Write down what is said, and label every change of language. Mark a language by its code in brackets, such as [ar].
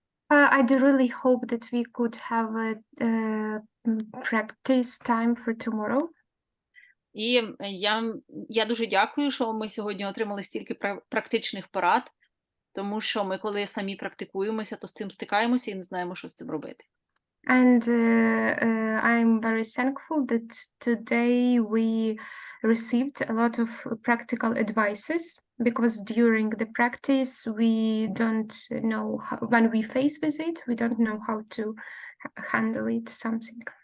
[en] I do really hope that we could have a practice time for tomorrow. [uk] І я дуже дякую, що ми сьогодні отримали стільки практичних порад, тому що ми, коли самі практикуємося, то з цим стикаємося і не знаємо, що з цим робити. [en] And I'm very thankful that today we received a lot of practical advices, because during the practice we don't know how, when we face with it, we don't know how to handle it, something.